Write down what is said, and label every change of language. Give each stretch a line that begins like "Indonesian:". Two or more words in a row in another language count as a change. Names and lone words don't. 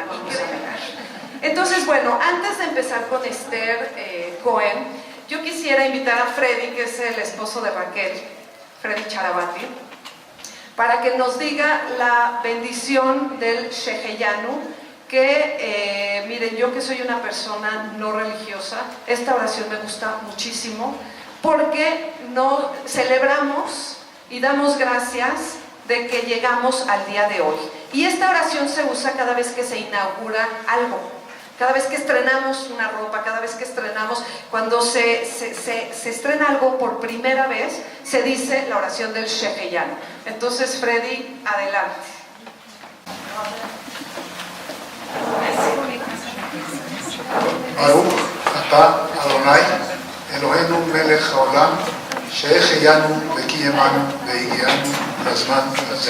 Spanish: Entonces, bueno, antes de empezar con Esther Cohen, yo quisiera invitar a Freddy, que es el esposo de Raquel, Freddy Charabati, para que nos diga la bendición del Sheheyanu, que, miren, yo que soy una persona no religiosa, esta oración me gusta muchísimo, porque celebramos y damos gracias de que llegamos al día de hoy. Y esta oración se usa cada vez que se inaugura algo, cada vez que estrenamos una ropa, cada vez que estrenamos, cuando se estrena algo por primera vez, se dice la oración del Sheheyanu. Entonces, Freddy, adelante.
Hebrew: ברוך אתה אדוני אלוהינו מלך העולם שהחיינו וקיימנו והגיענו לזמן הזה.